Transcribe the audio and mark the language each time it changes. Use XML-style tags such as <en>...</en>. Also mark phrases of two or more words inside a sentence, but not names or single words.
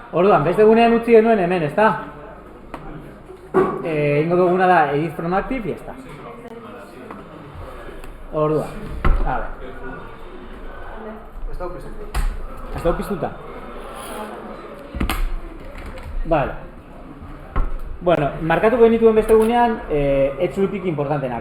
<eu>Orduan, beste gunean utzi genuen hemen, ezta? Ingo duguna da</eu> <en>edit from active,</en> <eu>y ezta. Orduan,</eu> <es>a ver.</es> <eu>Ez da piztuta. Vale. Bueno, markatuko genituen beste gunean, etxulupik importantenak.</eu>